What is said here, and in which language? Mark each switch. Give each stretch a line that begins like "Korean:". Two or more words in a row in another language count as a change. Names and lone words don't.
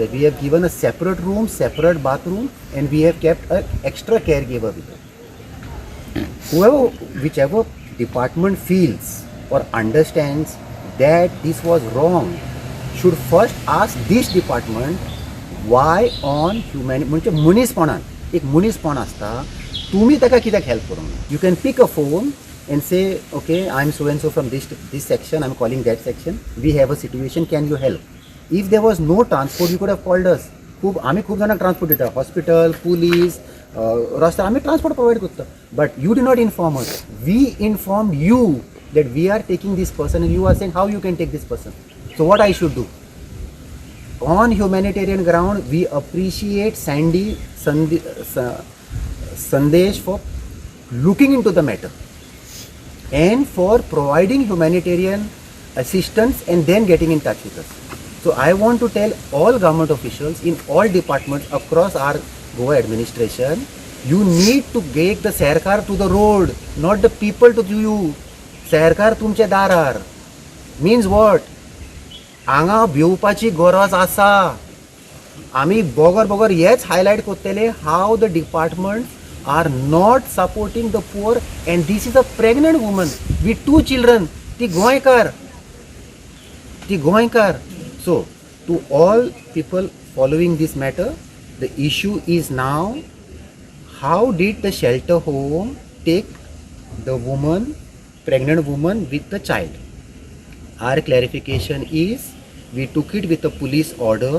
English: We have given a separate room, separate bathroom, and we have kept an extra caregiver with her. Whichever department feels or understands that this was wrong should first ask this department why on
Konkani: म्हणजे मनीसपणान एक मनीसपण आसता तुमी ताका कित्याक हेल्प करूंक ना.
English: you can pick a phone and say okay I am so and so from this section, I am calling that section, we have a situation, can you help. If there was no transport you could have called us.
Konkani: आम्ही खूप जाणांक ट्रान्सपोर्ट दिता, हॉस्पिटल, पुलीस, रस्ता आम्ही
English: transport provide
Konkani: करता.
English: but you did not inform us. we inform you that we are taking this person and you are saying how you can take this person. So what I should do? On humanitarian ground, we appreciate Sandesh for looking into the matter and for providing humanitarian assistance and then getting in touch with us. So I want to tell all government officials in all departments across our Goa administration, you need to get the Sarkar to the road, not the people to you.
Konkani: Sarkar तुमचे दारार
English: means what?
Konkani: हांगा भिवपाची गरज आसा. आमी बोगर हेच हायलायट करतले
English: how the departments are not supporting the poor, and this is a pregnant woman with 2 children.
Konkani: ती गोंयकार.
English: So to all people following this matter, the issue is now how did the shelter home take the woman, pregnant woman with the child. Our clarification is we took it with a police order.